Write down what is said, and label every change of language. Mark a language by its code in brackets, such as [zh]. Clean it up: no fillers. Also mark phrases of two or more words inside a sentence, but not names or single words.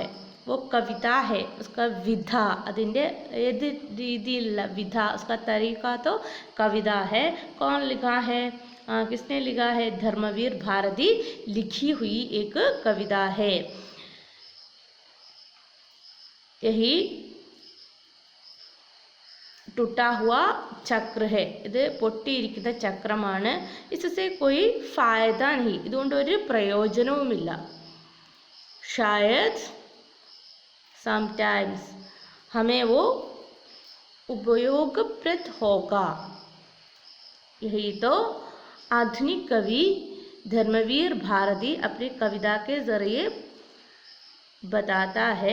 [hi] वो कविता है, उसका विधा, [ml] അതിൻ്റെ ഏത് രീതിയിലുള്ള വിധ, [hi] उसका तरीका तो कविता है। कौन लिखा है, किसने लिखा है? धर्मवीर भारती लिखी हुई एक कविता है। यही टूटा हुआ चक्र है, [ml] ഇത് പൊട്ടിയിരിക്കുന്ന ചക്രമാണ്। [hi] इससे कोई फायदा नहीं, [ml] ഇതുകൊണ്ട് ഒരു പ്രയോജനവുമില്ല। [hi] शायद समटाइम्स, हमें वो उपयोगप्रद होगा। यही तो आधुनिक कवि धर्मवीर भारती अपनी कविता के जरिए बताता है।